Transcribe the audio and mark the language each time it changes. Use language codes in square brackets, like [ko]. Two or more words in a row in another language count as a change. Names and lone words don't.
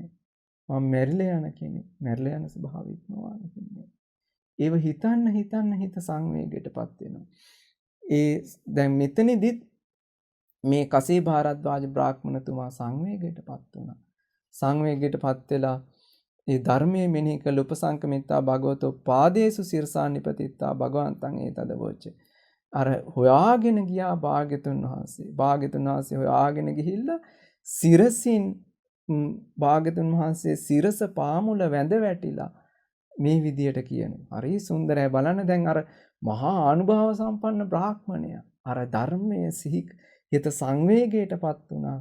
[si] මම මැරිලා යන කෙනෙක් මැරිලා යන ස්වභාවය ඉක්මවා ගිහින්නේ. ඒව හිතන්න හිත සංවේගයටපත් වෙනවා. ඒ දැන් මෙතනදිත් මේ කසීභාරද්වාජ බ්‍රාහ්මණතුමා සංවේගයටපත් වුණා. සංවේගයටපත් වෙලා ඒ ධර්මයේ මෙනෙහි කළ [pi] උපසංකමිතා භගවතෝ පාදේසු සිරසා නිපතිත්තා භගවන්තං ඒතදවෝච. [si] අර හොයාගෙන ගියා භාග්‍යතුන් වහන්සේ හොයාගෙන ගිහිල්ලා සිරසින් භාග්‍යතුන් වහන්සේ සිරස පාමුල වැඳ වැටිලා මේ විදියට කියනවා. හරි සුන්දරයි බලන්න දැන් අර මහා අනුභව සම්පන්න බ්‍රාහ්මණයා අර ධර්මයේ සිහි හිත සංවේගයටපත් වුණා.